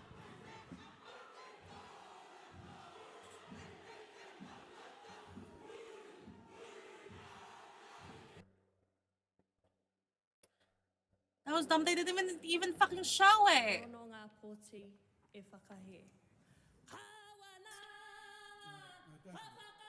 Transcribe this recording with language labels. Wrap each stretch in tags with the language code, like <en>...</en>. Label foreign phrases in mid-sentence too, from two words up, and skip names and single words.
<en>That was dumb. They didn't even fucking show it.</en> <mi>E ono ngā pōti e whakahe.</mi> <en>No, don't do that.</en>